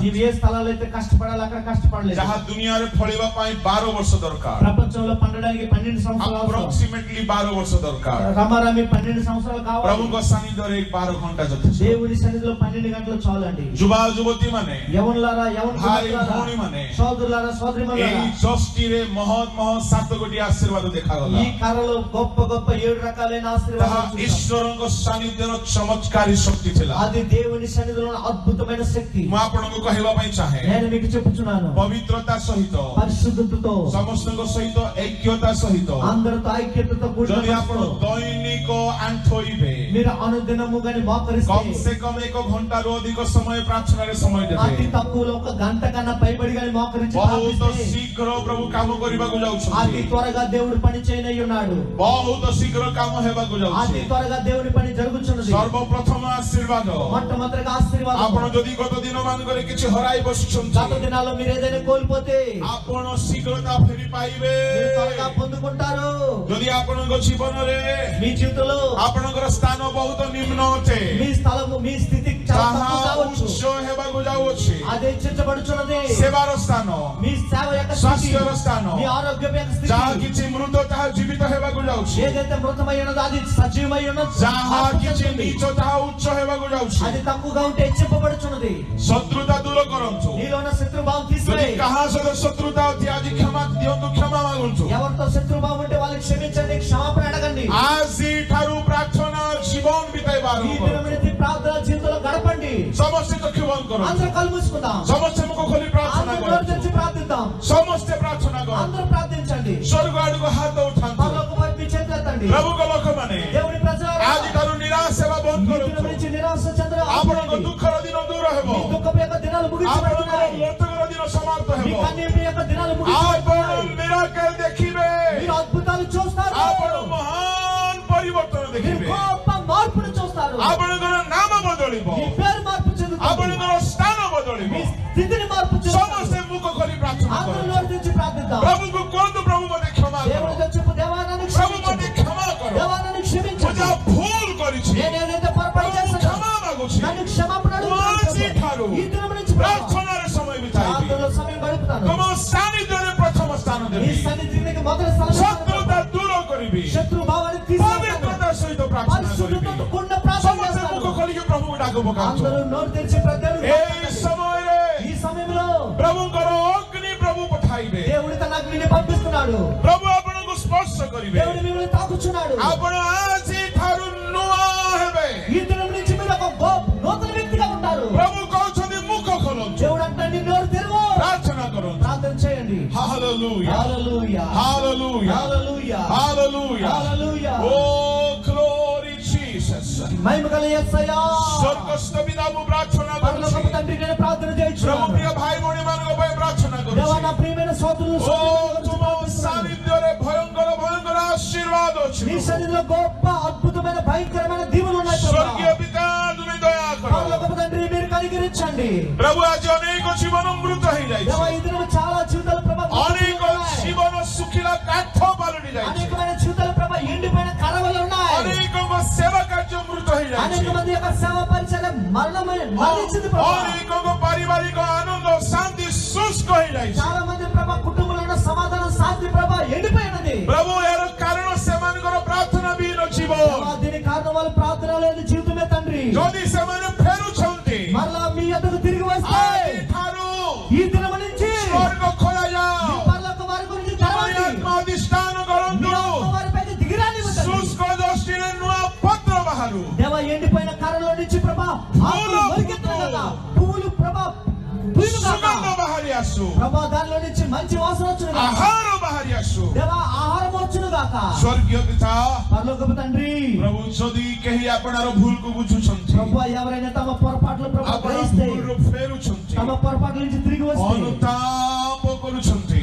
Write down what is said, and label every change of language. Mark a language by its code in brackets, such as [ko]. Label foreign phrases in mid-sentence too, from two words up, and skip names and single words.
[te] నీవు ఏ స్థలాల్లో అయితే కష్టపడాలి అక్కడ కష్టపడలేదు. [or] ଯାହା ଦୁନିଆରେ ଫଳିବା ପାଇଁ 12 ବର୍ଷ ଦରକାର [te] ప్రపంచంలో పండడానికి 12 సంవత్సరాలు అవసరం. [or] approximately 12 ବର୍ଷ ଦରକାର [te] రమారమి 12 సంవత్సరాలు కావాలి. [or] ପ୍ରଭୁଙ୍କ ସାନ୍ନିଧ୍ୟରେ 12 ଘଣ୍ଟା ଯଥେଷ୍ଟ [te] దేవుని సన్నిధిలో 12 గంటలు చాలండి. [or] ଯୁବା ଯୁବତୀ ମାନେ [te] యవనులారా [or] ଭାଇ ଭଉଣୀ ମାନେ [te] సోదరులారా సోదరీమణులారా [or] ଏଇ ଜଷ୍ଟିରେ ମହତ୍ 7 ଗୋଟି ଆଶୀର୍ବାଦ ଦେଖାଗଲା [te] ఈ కర్రలో గొప్ప గొప్ప 7 రకాలైన [or] ତାହା [te] ఆశీర్వాదాలు చూసాం. [or] ଈଶ୍ୱରଙ୍କ ସାନ୍ନିଧ୍ୟର ଚମତ୍କାରୀ ଶକ୍ତି ଥିଲା [te] అది దేవుని సన్నిధిలో ఉన్న అద్భుతమైన శక్తి. [or] ମୁଁ ଆପଣଙ୍କୁ କହିବା ପାଇଁ ଚାହେଁ [te] నేను మీకు చెప్పుచున్నాను, [or] ପବିତ୍ରତା ସହିତ [te] పరిశుద్ధతతో [or] ସମସ୍ତଙ୍କ ସହିତ ଐକ୍ୟତା ସହିତ [te] అందరితో ఐక్యతతో కూడిన [or] ଯଦି ଆପଣ [te] మనసుతో [or] ଦୈନିକ ଆଣ୍ଠୋଇବେ [te] మీరు అనుదినము గాని [or] କମ [te] మోకరిస్తే [or] ସେ କମ 1 ଘଣ୍ଟାରୁ ଅଧିକ ସମୟ ପ୍ରାର୍ଥନାରେ ସମୟ [te] అతి [or] ଦେବେ [te] తక్కువలో 1 గంట కన్నా పైబడి గాని మోకరించి [or] ବହୁତ [te] ప్రార్థిస్తే [or] ଶୀଘ୍ର ପ୍ରଭୁ କାମ କରିବାକୁ [te] అతి [or] ଯାଉଛନ୍ତି [te] త్వరగా దేవుడు పని చేయనై ఉన్నాడు. [or] ବହୁତ ଶୀଘ୍ର କାମ ହେବାକୁ [te] అతి [or] ଯାଉଛି [te] త్వరగా దేవుని పని జరుగుచున్నది. [or] ସର୍ବପ୍ରଥମ ଆଶୀର୍ବାଦ [te] మొట్టమొదటిగా ఆశీర్వాదం. [or] ଆପଣ ଯଦି ଗତ ଦିନ ମାନଙ୍କରେ କିଛି ହରାଇ [te] గత [or] ବସିଛନ୍ତି [te] దినాల్లో మీరు ఏదైనా కోల్పోతే [or] ଆପଣ ଶୀଘ୍ରତା ଫେରି ପାଇବେ [te] మీరు త్వరగా పొందుకుంటారు. [or] ଯଦି ଆପଣଙ୍କ ଜୀବନରେ [te] మీ జీవితంలో [or] ଆପଣଙ୍କର ସ୍ଥାନ ବହୁତ ନିମ୍ନ ଅଟେ [te] మీ స్థలము మీ స్థితి చాలా [or] ତାହା [te] తక్కువ కావచ్చు, [or] ଉଚ୍ଚ ହେବାକୁ ଯାଉଛି [te] అది హెచ్చించబడుచున్నది. [or] ସେବାର ସ୍ଥାନ [te] మీ సేవ యొక్క స్థితి, [or] ସ୍ୱାସ୍ଥ୍ୟର ସ୍ଥାନ [te] మీ ఆరోగ్యం యొక్క స్థితి, [or] ଯାହା କିଛି ମୃତ ତାହା ଜୀବିତ ହେବାକୁ ଯାଉଛି [te] ఏదైతే మృతమై ఉన్నదో అది సజీవమై ఉన్నది. [or] ଯାହା କିଛି నీଚ ତାହା ଉଚ୍ଚ ହେବାକୁ ଯାଉଛି [te] అది తక్కువగా ఉంటే హెచ్చింపబడుచున్నది. [or] ଶତ୍ରୁତା ଦୂର କରନ୍ତୁ [te] నీలో ఉన్న శత్రుభావం [or] ଯଦି [te] తీసివేయి. [or] କାହା ସହିତ ଶତ୍ରୁତା ଅଛି ଆଜି କ୍ଷମା ଦିଅନ୍ତୁ କ୍ଷମା ମାଗନ୍ତୁ [te] ఎవరితో శత్రుభావం ఉంటే వాళ్ళకి క్షమించండి, క్షమాపణ అడగండి. [or] ଆଜିଠାରୁ ପ୍ରାର୍ଥନା ଜୀବନ ବିତାଇବା [te] ఈ [or] ଆରମ୍ଭ [te] దినం [or] କରନ୍ତୁ [te] నుంచి ప్రార్థన జీవితంలో గడపండి. [or] ସମସ୍ତେ ଚକ୍ଷୁ ବନ୍ଦ କରନ୍ତୁ [te] అందరూ కళ్ళు మూసుకుందాం. [or] ସମସ୍ତେ ମୁଖ ଖୋଲି ପ୍ରାର୍ଥନା [te] అందరూ నోరు [or] କରନ୍ତୁ [te] తెరిచి ప్రార్థిద్దాం. [or] ସମସ୍ତେ ପ୍ରାର୍ଥନା କରନ୍ତୁ [te] అందరూ ప్రార్థించండి. [or] ସ୍ୱର୍ଗ ଆଡକୁ ହାତ ଉଠାନ୍ତୁ [te] పరలోక వైపు మీ చేతులు ఎత్తండి. [or] ପ୍ରଭୁଙ୍କ ଲୋକମାନେ [te] దేవుని ప్రజలారా, [or] ଆଜିଠାରୁ ନିରାଶ ହେବା ବନ୍ଦ [te] ఈ దినం [or] କରନ୍ତୁ [te] నుంచి నిరాశ చెందడం [or] ଆପଣଙ୍କ [te] ఆపండి. [or] ଦୁଃଖର ଦିନ ଦୂର ହେବ [te] మీ దుఃఖపు యొక్క దినాలు [or] ଆପଣଙ୍କର [te] ముగించబడుతున్నాయి. [or] ମୃତକର ଦିନ ସମାପ୍ତ [te] మీ [or] ହେବ [te] కన్నీటి యొక్క దినాలు [or] ଆପଣ [te] ముగించబడుతున్నాయి. [or] ମିରାକେଲ ଦେଖିବେ [te] మీరు అద్భుతాలు చూస్తారు. [or] ଆପଣ ମହାନ ପରିବର୍ତ୍ତନ [te] మీరు [or] ଦେଖିବେ [te] గొప్ప మార్పును చూస్తారు. [or] ଆପଣଙ୍କର ନାମ ବଦଳିବ [te] మీ పేరు మార్పు చెందుతుంది. [or] ଆପଣଙ୍କର ସ୍ଥାନ ବଦଳିବ [te] మీ స్థితిని మార్పు చెందుతుంది. [or] ସମସ୍ତେ ముଖ ଖୋଲି ପ୍ରାର୍ଥନା [te] అందరూ [or] କରନ୍ତୁ [te] నోరు తెరిచి ప్రార్థిద్దాం. [or] ପ୍ରଭୁଙ୍କୁ କୁହନ୍ତୁ ପ୍ରଭୁ ମୋତେ କ୍ଷମା କର [te] దేవునితో చెప్పు, దేవా నన్ను [or] ପ୍ରଭୁ [te] క్షమించు. [or] ମୋତେ କ୍ଷମା କର [te] దేవా నన్ను [or] ମୁଁ [te] క్షమించండి. [or] ଯାହା ଭୁଲ କରିଛି [te] నేను ఏదైతే పొరపాటు [or] ପ୍ରଭୁ [te] చేశానో [or] କ୍ଷମା ମାଗୁଛି [te] నన్ను క్షమాపణ అడుగుతున్నాను. [or] ଆଜିଠାରୁ [te] ఈ దినం నుంచి ప్రభు, [or] ପ୍ରାର୍ଥନାରେ ସମୟ ବିତାଇବି [te] ప్రార్థనలో సమయం గడుపుతాను. [or] ତମ ସାନ୍ନିଧ୍ୟରେ ପ୍ରଥମ ସ୍ଥାନ [te] ఈ [or] ଦେବି [te] సన్నిధికి మొదటి స్థలం [or] ଶତ୍ରୁତା ଦୂର କରିବି [te] శత్రు భావాన్ని తీసివేస్తాను. [or] ପବିତ୍ରତା ସହିତ ପ୍ରାର୍ଥନା କରିବି [te] పరిశుద్ధతతో కూడిన ప్రార్థన [or] ସମସ୍ତେ [te] చేస్తాను. [or] ମୁଖ ଖୋଲିକି ପ୍ରଭୁଙ୍କୁ ଡାକ ପକାନ୍ତୁ [te] అందరూ నోరు తెరిచి ప్రజలు [or] ଏଇ ସମୟରେ [te] ఈ సమయంలో [or] ପ୍ରଭୁଙ୍କର ଅଗ୍ନି ପ୍ରଭୁ ପଠାଇବେ [te] దేవుడు తన అగ్నిని పంపిస్తున్నాడు. [or] ପ୍ରଭୁ ଆପଣଙ୍କୁ ସ୍ପର୍ଶ କରିବେ [te] దేవుడు మిమ్మల్ని తాకుచున్నాడు. [or] ଆପଣ ଆଜିଠାରୁ ନୂଆ ହେବେ [te] ఈ దినం నుంచి మీరు ఒక నూతన వ్యక్తిగా ఉంటారు. [or] ପ୍ରଭୁ କହୁଛନ୍ତି ମୁଖ ଖୋଲନ୍ତୁ [te] దేవుడు అంటే నోరు తెరువు, [or] ପ୍ରାର୍ଥନା କରନ୍ତୁ [te] ప్రార్థన చేయండి. [or] Hallelujah [te] హల్లెలూయా, [or] Hallelujah [te] హల్లెలూయా, [or] Hallelujah [te] హల్లెలూయా. [en] Oh glory Jesus [te] మహిమగల యేసయ్యా [or] ସ୍ୱର୍ଗସ୍ଥ ପିତାଓ ପ୍ରାର୍ଥନା [te] పరలోకపు [or] కరుచి [te] తండ్రి నేను ప్రార్థన ప్రభు చేయుచున్నాను [or] ప్రియ భాଇ ଭଉଣୀ ମାନଙ୍କ ପାଇଁ ପ୍ରାର୍ଥନା [te] దేవా [or] କରୁଛି [te] నా ప్రియమైన సోదరులు [or] ଓ ତୁମ ସାନିଧ୍ୟରେ ଭୟଙ୍କର ଭୟଙ୍କର ଆଶୀର୍ବାଦ ଅଛି [te] నీ సన్నిధిలో గొప్ప అద్భుతమైన భయంకరమైన దీవెనలు ఉన్నాయి ప్రభు [or] ସ୍ୱର୍ଗୀୟ ପିତା ତୁମେ ଦୟା କର [te] పరలోకపు తండ్రి మీరు కనికరించండి [or] ପ୍ରଭୁ ଆଜି ଅନେକ ଜୀବନ ମୃତ ହେଇଯାଇଛି [te] దేవా ఈ దినం చాలా జీవితాల ప్రభు [or] ଅନେକ ଜୀବନ ଶୁଖିଲା କାଠ ପାଲଟି ଯାଇଛି [te] అనేకమైన జీవితాల ప్రభు ఎండిపోయిన కరవలు ఉన్నాయి [or] ଅନେକଙ୍କ ସେବା କାର୍ଯ୍ୟ ମୃତ ହେଇଯାଇଛି [te] అనేక మంది యొక్క సేవ పరిచయం మరణించింది ప్రభు [or] ଅନେକଙ୍କ ପାରିବାରିକ ଆନନ୍ଦ ଶାନ୍ତି ଶୁଷ୍କ ହେଇଯାଇଛି [te] చాలా మంది ప్రభు కుటుంబంలో ఉన్న సమాధానం శాంతి ప్రభు ఎండిపోయినది [or] ପ୍ରଭୁ ଏହାର କାରଣ ସେମାନଙ୍କର ପ୍ରାର୍ଥନା ବିହୀନ ଜୀବନ [te] దేవా దీని కారణం వాళ్ళ ప్రార్థన లేని జీవితమే తండ్రి [or] ଯଦି ସେମାନେ ଫେରୁଛନ୍ତି [te] మరలా మీ యొద్దకు తిరిగి వస్తే [or] ଆଜିଠାରୁ [te] ఈ దినం నుంచి [or] ସ୍ୱର୍ଗ ଖୋଲାଯାଅ [te] ఈ పరలోక వారి గురించి తెరవండి [or] ଆତ୍ମା ଅଧିଷ୍ଠାନ [te] మీ [or] କରନ୍ତୁ [te] ఆత్మ వారిపైకి దిగిరాని [or] ଶୁଷ୍କ ଦୃଷ୍ଟିରେ ନୂଆ ପତ୍ର ବାହାରୁ [te] దేవా ఎండిపోయిన కర్రలో నుంచి ప్రభా ఆకులు మొలికెత్తును గాక పువ్వులు ప్రభా పూయును గాక [or] ସୁଗନ୍ଧ ବାହାରି ଆସୁ [te] ప్రభా దానిలో నుంచి మంచి వాసన వచ్చును గాక [or] ଆହାର ବାହାରି ଆସୁ [te] దేవా ఆహారం వచ్చును గాక [or] ସ୍ୱର୍ଗୀୟ ପିତା [te] పరలోకపు తండ్రి [or] ପ୍ରଭୁ ଯଦି କେହି ଆପଣଙ୍କର ଭୁଲକୁ ବୁଝୁଛନ୍ତି [te] ప్రభా ఎవరైనా తమ పొరపాట్లు ప్రభా [or] ଆପଣ [te] గ్రహిస్తే [or] ଭୁଲରୁ ଫେରୁଛନ୍ତି [te] తమ పొరపాట్ల నుంచి తిరిగి వస్తే [or] ଅନୁତାପ କରୁଛନ୍ତି